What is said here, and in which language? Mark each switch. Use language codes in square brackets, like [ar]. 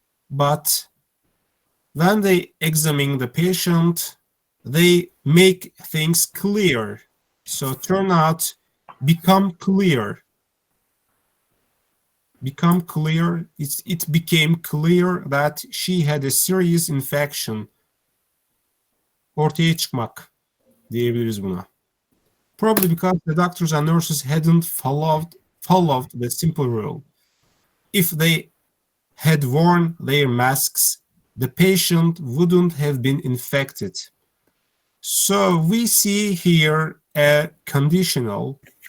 [en] But when they examine the patient, they make things clear. So turn out, become clear. Become clear. It became clear that she had a serious infection. [tr] Ortaya çıkmak diyebiliriz buna. [en] Probably because the doctors and nurses hadn't followed the simple rule. If they had worn their masks, the patient wouldn't have been infected. So we see here a conditional.